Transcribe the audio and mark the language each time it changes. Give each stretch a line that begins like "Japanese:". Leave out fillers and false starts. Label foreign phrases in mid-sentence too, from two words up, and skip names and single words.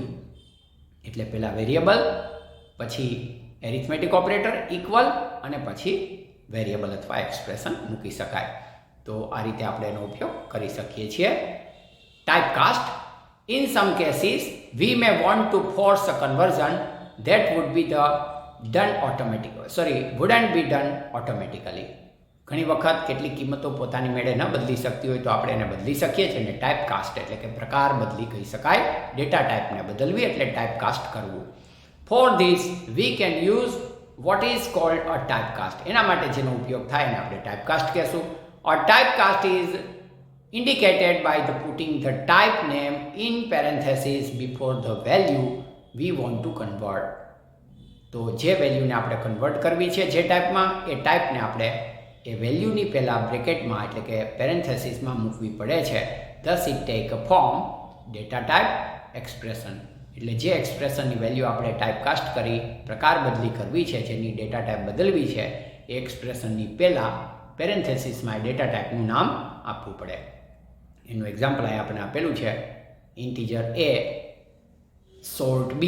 Gujarati: એટલે પહેલાં વેરિયેબલ, પછી
English: arithmetic operator equal,
Gujarati: અને પછી વેરિયેબલ અથવા એક્સપ્રેશન મૂકી શકાય. તો આ રીતે આપણે એનો ઉપયોગ કરી શકીએ છીએ.
English: Typecast. In some cases we may want to force a conversion that would be done automatically.
Gujarati: ઘણી વખત કેટલીક કિંમતો પોતાની મેળે ન બદલી શકતી હોય તો આપણે એને બદલી શકીએ છીએ, અને ટાઈપકાસ્ટ એટલે કે પ્રકાર બદલી કહી શકાય. ડેટા ટાઈપને બદલવી એટલે ટાઈપકાસ્ટ કરવું.
English: For this we can use what is called a typecast.
Gujarati: એના માટે જેનો ઉપયોગ થાય એને આપણે ટાઈપકાસ્ટ કહેશું.
English: A typecast is indicated by the putting the type name in parentheses before the value we want to convert.
Gujarati: તો જે વેલ્યુને આપણે કન્વર્ટ કરવી છે જે ટાઈપમાં, એ ટાઈપને આપણે એ વેલ્યુની પહેલાં બ્રેકેટમાં એટલે કે પેરેન્થેસિસમાં મૂકવી પડે છે.
English: thus it take a form data type expression.
Gujarati: એટલે જે એક્સપ્રેશનની વેલ્યુ આપણે ટાઈપકાસ્ટ કરી પ્રકાર બદલી કરવી છે, જેની
English: data type
Gujarati: બદલવી છે, એ એક્સપ્રેશનની પહેલાં પેરેન્થેસિસમાં ડેટા ટાઈપનું નામ આપવું પડે. એનું એક્ઝામ્પલ અહીં આપણે આપેલું છે,
English: integer a sort b.